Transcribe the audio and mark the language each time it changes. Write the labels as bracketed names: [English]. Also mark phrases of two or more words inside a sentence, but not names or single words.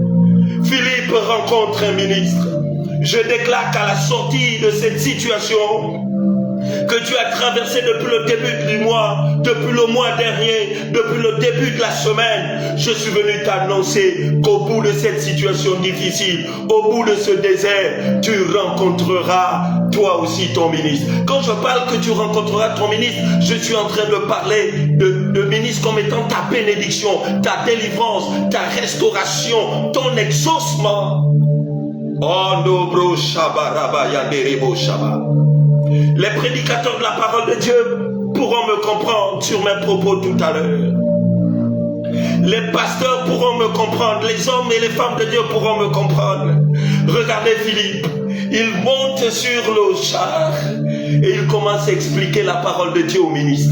[French] Philippe rencontre un ministre. Je déclare qu'à la sortie de cette situation que tu as traversée depuis le début du mois, depuis le mois dernier, depuis le début de la semaine, je suis venu t'annoncer qu'au bout de cette situation difficile, au bout de ce désert, tu rencontreras toi aussi ton ministre. Quand je parle que tu rencontreras ton ministre, je suis en train de parler de ministre comme étant ta bénédiction, ta délivrance, ta restauration, ton exaucement. Oh no bro shabaraba yanderebo shaba. Les prédicateurs de la parole de Dieu pourront me comprendre sur mes propos tout à l'heure. Les pasteurs pourront me comprendre, les hommes et les femmes de Dieu pourront me comprendre. Regardez Philippe, il monte sur le char et il commence à expliquer la parole de Dieu au ministre.